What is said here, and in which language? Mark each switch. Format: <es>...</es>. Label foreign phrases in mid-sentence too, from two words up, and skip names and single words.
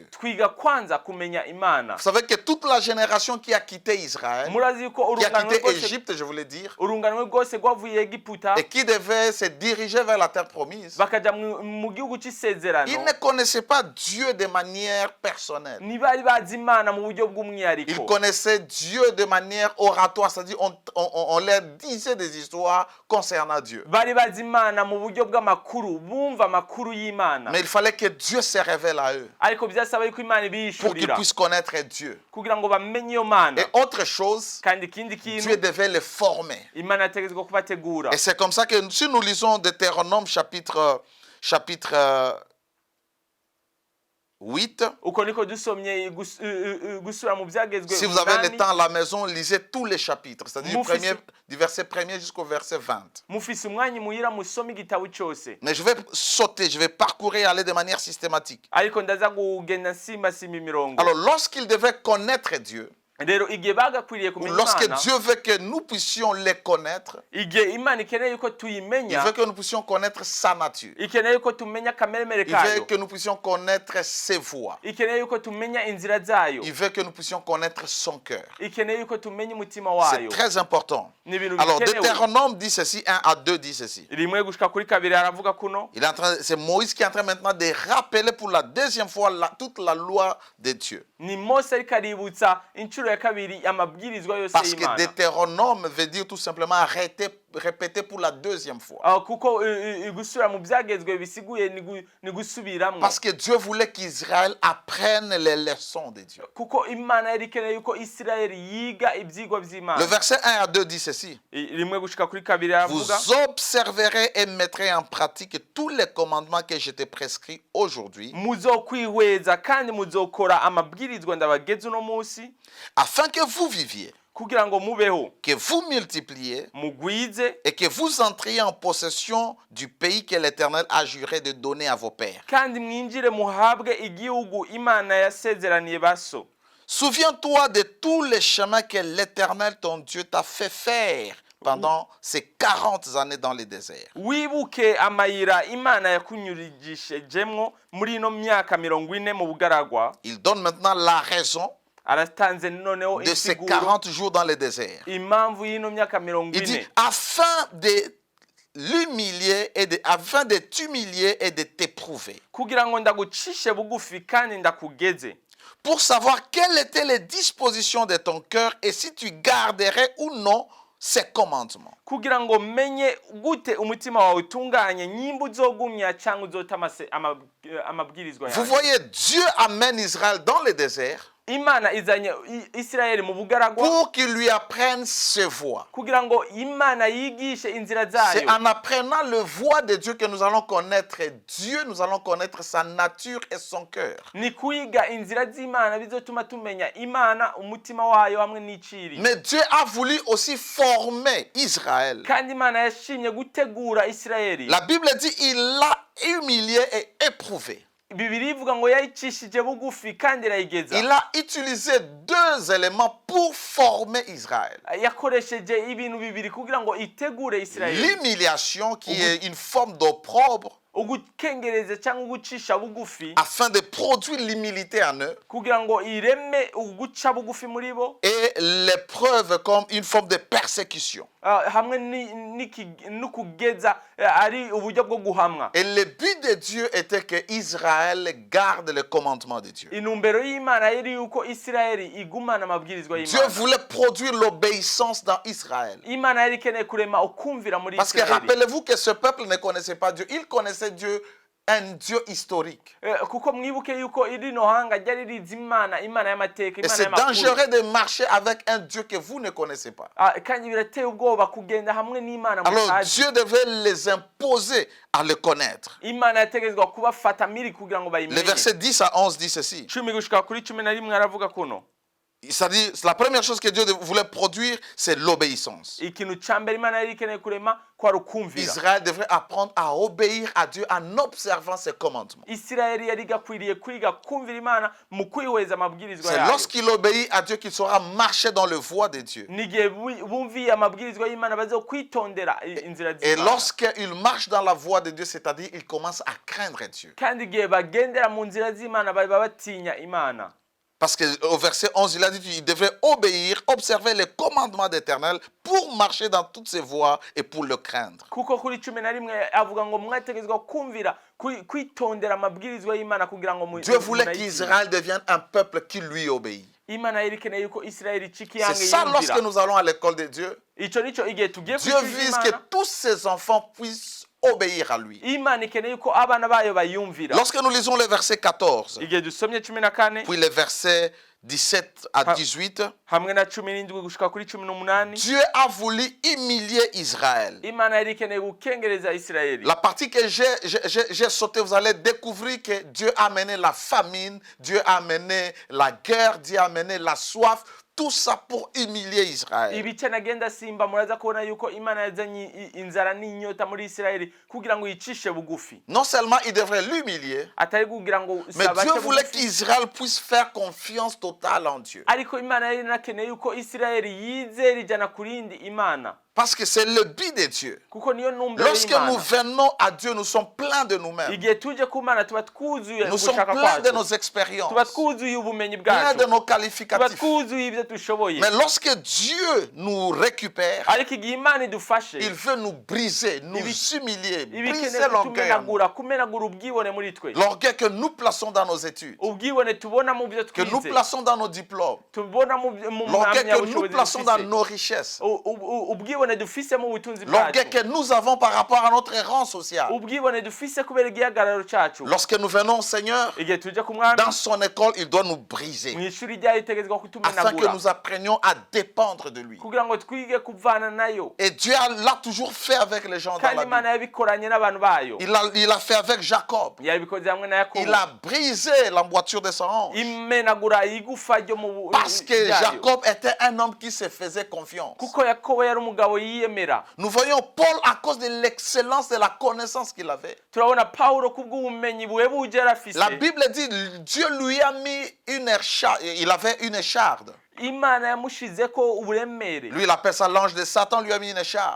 <rn>twiga kwanza kumenya Imana.</rn> <fr>Vous savez que toute la génération qui a quitté Israël,</fr> <rn>Murazi yuko</rn> <fr>qui a</fr> <rn>urunganwe</rn> <fr>quitté</fr> <rn>rwose</rn> <fr>Égypte, je voulais dire,</fr> <rn>rwose rwavuye Egiputa</rn> <fr>et qui devait se diriger vers la terre promise,</fr> <rn>bakaja mu gihugu c'isezerano,</rn> <fr>ils ne connaissaient pas Dieu de manière personnelle.</fr> <rn>ntibari bazi Imana mu buryo</rn> <fr>Ils</fr> <rn>bw'umwihariko.</rn> <fr>connaissaient Dieu de manière oratoire, c'est-à-dire on leur disait des histoires concernant Dieu.</fr> <rn>Bari bazi Imana mu buryo bw'amakuru, bumva amakuru y'Imana.</rn> <fr>Mais il fallait que Dieu se révèle à eux</fr> <rn>Ariko byasaba yuko Imana</rn> <fr>pour qu'ils</fr> <rn>ibishurira</rn> <fr>puissent connaître Dieu.</fr> <rn>kugira ngo bamenye iyo Mana.</rn> <fr>Et autre chose,</fr> <rn>Kandi ikindi</rn> <fr>Dieu</fr> <rn>kintu</rn> <fr>devait les former.</fr> <rn>Imana yategetswe kubategura.</rn> <fr>Et c'est comme ça que si nous lisons Deutéronome chapitre 8,</fr> <rn>Uko niko dusomye gusura mu byagezwe.</rn> <fr>si vous avez le temps à la maison, lisez tous les chapitres, c'est-à-dire du verset 1er jusqu'au verset 20.</fr> <rn>Mufise umwanya muhira musome igitabo cyose.</rn> <fr>Mais je vais sauter, je vais parcourir et aller de manière systématique.</fr> <rn>Ariko ndaza kugenda simba imirongo.</rn> <fr>Alors, lorsqu'ils devaient connaître Dieu,</fr> <rn>Rero igihe bagakwiriye</rn> <fr>ou</fr> <rn>kumenya</rn> <fr>lorsque</fr> <rn>Imana,</rn> <fr>Dieu veut que nous puissions les connaître,</fr> <rn>igihe Imana ikeneye yuko</rn> <fr>il</fr> <rn>tuyimenya,</rn> <fr>veut que nous puissions connaître sa nature.</fr> <rn>ikeneye yuko tumenya kameremere</rn> <fr>Il veut</fr> <rn>kayo,</rn> <fr>que nous puissions connaître ses voies.</fr> <rn>ikeneye yuko tumenya inzira zayo,</rn> <fr>Il veut que nous puissions connaître son cœur.</fr> <rn>ikeneye yuko tumenya umutima</rn> <fr>C'est</fr> <rn>wayo.</rn> <fr>très important.</fr> <rn>Ni ibintu</rn> <fr>Alors,</fr> <rn>bikenewe.</rn> <fr>Deutéronome dit ceci, 1 à 2 dit ceci.</fr> <rn>Rimwe gushika kuri kabiri aravuga kuno,</rn> <fr>C'est Moïse qui est en train maintenant de rappeler pour la deuxième fois toute la loi de Dieu.</fr> <rn>ni Mose ariko aributsa inshuro ya kabiri amabwirizwa yose</rn> <fr>Parce que</fr> <rn>y'Imana.</rn> <fr>Deutéronome veut dire tout simplement répéter pour la deuxième fois.</fr> <rn>Kuko gusubira mu byagezwe bisiguye ni gusubiramwo.</rn> <fr>Parce que Dieu voulait qu'Israël apprenne les leçons de Dieu.</fr> <rn>Kuko Imana yari ikeneye yuko Isirayeli yiga ibyigwa by'Imana.</rn> <fr>Le verset 1 à 2 dit ceci.</fr> <rn>Rimwe gushika kuri kabiri</rn> <fr>Vous</fr> <rn>aravuga,</rn> <fr>observerez et mettrez en pratique tous les commandements que je t'ai prescrits aujourd'hui,</fr> <rn>muzokwihweza kandi muzokora amabwirizwa ndabageze uno munsi,</rn> <fr>afin que vous viviez</fr> <rn>kugira ngo mubeho</rn> <fr>que vous multipliez</fr> <rn>mugwize</rn> <fr>et que vous entriez en possession du pays que l'Éternel a juré de donner à vos pères.</fr> <rn>kandi mwinjire muhabwe igihugu imana yasezeraniye baso.</rn> <fr>Souviens-toi de tous les chemins que l'Éternel, ton Dieu, t'a fait faire pendant ces 40 années dans le désert.</fr> <rn>Wibuke amayira imana yakunyurigishejemwo muri ino myaka 40 mu bugaragwa.</rn> <fr>Il donne maintenant la raison</fr> <rn>Aratanze noneho</rn> <fr>de ces</fr> <rn>insiguro</rn> <fr>40 jours dans le désert.</fr> <rn>impamvu y'ino myaka</rn> <fr>Il dit,</fr> <rn>40</rn> <fr>afin de l'humilier afin de t'humilier et de t'éprouver,</fr> <rn>kugira ngo ndagucishe bugufi kandi ndakugeze,</rn> <fr>pour savoir quelles étaient les dispositions de ton cœur et si tu garderais ou non ces commandements.</fr> <rn>kugira ngo menye gute umutima wawe utunganye nyimba uzogumya cyangwa uzota amabwirizwa</rn> <fr>Vous</fr> <rn>yawe.</rn> <fr>voyez, Dieu amène Israël dans le désert</fr> <rn>Imana izanye Isirayeli mu bugaragwa</rn> <fr>pour qu'il lui apprenne ses voies.</fr> <rn>kugira ngo Imana yigishe inzira</rn> <fr>C'est</fr> <rn>zayo.</rn> <fr>en apprenant le voie de Dieu que nous allons connaître Dieu, nous allons connaître sa nature et son cœur.</fr> <rn>Ni kuiga inzira z'Imana bizotuma tumenya Imana umutima wayo hamwe n'iciri.</rn> <fr>Mais Dieu a voulu aussi former Israël.</fr> <rn>Kandi Imana yashimye gutegura Isirayeli.</rn> <fr>La Bible dit il l'a humilié et éprouvé.</fr> <rn>Bibiri ivuga ngo yayicishije bugufi kandi irayigeza.</rn> <fr>Il a utilisé deux éléments pour former Israël.</fr> <rn>Yakoresheje ibintu bibiri kugira ngo itegure Isirayeli.</rn> <fr>L'humiliation qui est une forme d'opprobre</fr> <rn>Ugukengereza cyangwa ugucisha bugufi</rn> <fr>afin de produire l'humilité en eux</fr> <rn>kugira ngo ireme uguca bugufi muri bo,</rn> <fr>et l'épreuve comme une forme de persécution.</fr> <rn>hamwe n'ukugeza ari uburyo bwo guhamwa.</rn> <fr>Et le but de Dieu était que Israël garde le commandement de Dieu.</fr> <rn>Inumbero y'Imana yari yuko Isirayeli igumana amabwirizwa</rn> <fr>Dieu</fr> <rn>y'Imana.</rn> <fr>voulait produire l'obéissance dans Israël.</fr> <rn>Imana yari ikeneye kurema ukumvira muri</rn> <fr>Parce que</fr> <rn>Isirayeli.</rn> <fr>rappelez-vous que ce peuple ne connaissait pas Dieu. Il connaissait Dieu, un Dieu historique.</fr> <rn>Kuko mwibuke yuko irino hanga ryari rizi Imana y'amateka,</rn> <fr>Et</fr> <rn>Imana</rn> <fr>c'est</fr> <rn>y'amakuru.</rn> <fr>dangereux de marcher avec un Dieu que vous ne connaissez pas.</fr> <rn>Kandi birateye ubwoba kugenda hamwe n'Imana</rn> <fr>Alors</fr> <rn>mutazi.</rn> <fr>Dieu devait les imposer à le connaître.</fr> <rn>Imana yategezwa kubafata miri kugira ngo</rn> <fr>Le</fr> <rn>bayimenye.</rn> <fr>verset 10 à 11 dit ceci.</fr> <rn>10 gushika kuri 11 aravuga kuno.</rn> <fr>C'est-à-dire, la première chose que Dieu voulait produire, c'est l'obéissance.</fr> <rn>Ikintu ca mbere Imana yari ikeneye kurema kwari ukumvira.</rn> <fr>Israël devrait apprendre à obéir à Dieu en observant ses commandements.</fr> <rn>Isirayeli yari gakwiriye kwiga kumvira Imana mu kwihweza amabwirizwa</rn> <fr>C'est</fr> <rn>yayo.</rn> <fr>lorsqu'il obéit à Dieu qu'il saura marcher dans le voie de Dieu.</fr> <rn>Nigihe bumviye amabwirizwa y'Imana bazokwitondera inzira</rn> <fr>Et</fr> <rn>z'Imana.</rn> <fr>lorsqu'il marche dans la voie de Dieu, c'est-à-dire il commence à craindre Dieu.</fr> <rn>Kandi igihe bagendera mu nzira z'Imana baba batinya Imana.</rn> <fr>Parce qu'au verset 11, il a dit qu'il devrait obéir, observer les commandements d'Éternel pour marcher dans toutes ses voies et pour le craindre.</fr> <rn>Kuko kuri 11 avuga ngo mwategezwa kumvira kwitondera amabwirizwa y'Imana kugira ngo</rn> <fr>Dieu voulait qu'Israël devienne un peuple qui lui obéit.</fr> <rn>Imana yari ikeneye yuko Isirayeli</rn> <fr>C'est</fr> <rn>cikiyange</rn> <fr>ça lorsque</fr> <rn>yumvira.</rn> <fr>nous allons à l'école de Dieu.</fr> <rn>Ico nico igihe tugiye</rn> <fr>Dieu</fr> <rn>kwishura</rn> <fr>vise que</fr> <rn>Imana.</rn> <fr>tous ses enfants puissent obéir à lui.</fr> <rn>Imana ikeneye yuko abana bayo bayumvira.</rn> <fr>Lorsque nous lisons le verset 14,</fr> <rn>Igihe dusomye 14</rn> <fr>puis le verset 17 à 18,</fr> <rn>hamwe na 17 gushika kuri 18,</rn> <fr>Dieu a voulu humilier Israël.</fr> <rn>Imana yari ikeneye gukengereza Isirayeli.</rn> <fr>La partie que j'ai sautée, vous allez découvrir que Dieu a amené la famine, Dieu a amené la guerre, Dieu a amené la soif, tout ça pour humilier Israël.</fr> <rn>Ibice nagenda simba muraza kubona yuko Imana yazanye inzara n'inyota muri Isirayeli kugira ngo yicishe bugufi.</rn> <fr>Non seulement il devrait l'humilier,</fr> <rn>Atari kugira ngo</rn> <fr>mais Dieu voulait qu'Israël puisse faire confiance totale en Dieu.</fr> <rn>ariko Imana yari nakeneye yuko Isirayeli yizera ijana kurindi Imana.</rn> <fr>Parce que c'est le but de Dieu.</fr> <rn>Kuko niyo numbero</rn> <fr>Lorsque nous</fr> <rn>y'Imana.</rn> <fr>venons à Dieu, nous sommes pleins de nous-mêmes.</fr> <rn>Igihe tuje ku Mana tuba twuzuye</rn> <fr>Nous sommes</fr> <rn>gushaka</rn> <fr>pleins de</fr> <rn>kwacu.</rn> <fr>nos expériences,</fr> <rn>Tuba twuzuye ubumenyi</rn> <fr>pleins de</fr> <rn>bwacu.</rn> <fr>nos</fr> <rn>Tuba</rn> <fr>qualificatifs.</fr> <rn>twuzuye ibyo dushoboye.</rn> <fr>Mais lorsque Dieu nous récupère,</fr> <rn>Ariko igihe Imana idufashe</rn> <fr>il veut nous briser, nous humilier,</fr> <rn>ibikeneye</rn> <fr>briser l'orgueil.</fr> <rn>kumenagura ubwibone muri twe.</rn> <fr>L'orgueil que nous plaçons dans nos études,</fr> <rn>Ubwibone tubona mu byo</rn> <fr>que nous</fr> <rn>twize.</rn> <fr>plaçons dans nos diplômes,</fr> <rn>Tubona mu</rn> <fr>l'orgueil que nous</fr> <rn>mpamyabushobozi</rn> <fr>plaçons dans</fr> <rn>dufise.</rn> <fr>nos richesses,</fr> <rn>Ubwibone dufise mu butunzi</rn> <fr>l'orgueil</fr> <rn>bwacu.</rn> <fr>que nous avons par rapport à notre rang social.</fr> <rn>Ubwibone dufise kubera igihagararo cyacu.</rn> <fr>Lorsque nous venons au Seigneur,</fr> <rn>Igihe tuje ku Mwami</rn> <fr>dans son école, il doit nous briser</fr> <rn>mu ishuri ryayo itegezwa</rn> <fr>afin que</fr> <rn>kutumenagura</rn> <fr>nous apprenions à dépendre de lui.</fr> <rn>kugira ngo twige kuvana nayo.</rn> <fr>Et Dieu l'a toujours fait avec les gens dans</fr> <rn>Kandi</rn> <fr>la</fr> <rn>Imana</rn> <fr>Bible.</fr> <rn>yabikora yabikoranye n'abantu bayo</rn> <fr>Il a fait avec Jacob.</fr> <rn>yabikoze hamwe na</rn> <fr>Il</fr> <rn>yakobo</rn> <fr>a brisé l'emboîture de sa hanche.</fr> <rn>imenagura igufa ryo mu</rn> <fr>Parce que</fr> <rn>ryayo.</rn> <fr>Jacob était un homme qui se faisait confiance.</fr> <rn>kuko yakobo yari umugabo yiyemera.</rn> <fr>Nous voyons Paul à cause de l'excellence de la connaissance qu'il avait.</fr> <rn>turabona Pawulo kubw'ubumenyi buhebuje yari afise.</rn> <fr>La Bible dit Dieu lui a mis une écharde. Il avait une écharde.</fr> <rn>imana yamushizeko uburemere.</rn> <fr>Lui, il appelle ça l'ange de Satan, lui a mis une écharde.</fr>